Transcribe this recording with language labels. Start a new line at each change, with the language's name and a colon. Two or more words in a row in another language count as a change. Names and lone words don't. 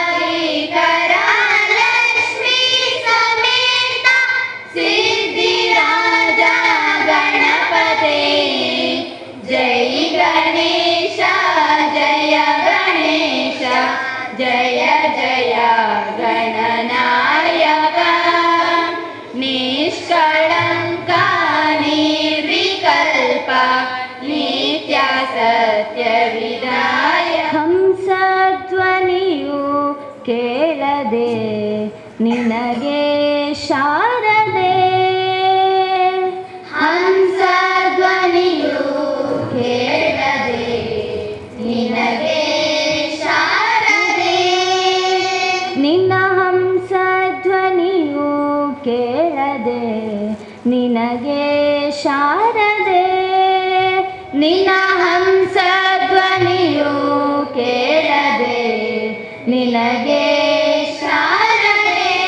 Sanskrit: लक्ष्मी समेत सिद्धिराजा गणपते जय गणेश जय गणेश जय जय गणनायक निष्कलंक निर्विकल्प नित्य सत्य विदाय
Kannada: हंसध्वनियು ಕೇಳದೆ ನಿನಗೆ ಶಾರದೆ ಹಂಸಧ್ವನಿಯು ಕೇಳದೆ ನಿನಗೆ ಶಾರದೆ ನಿನ್ನ ಹಂಸಧ್ವನಿಯು ಕೇಳದೆ ನಿನಗೆ ಶಾರದೆ ನಿನ್ನ ಹಂಸಧ್ವನಿಯು ಕೇಳದೆ ನಿನಗೆ ಶಾರದೆ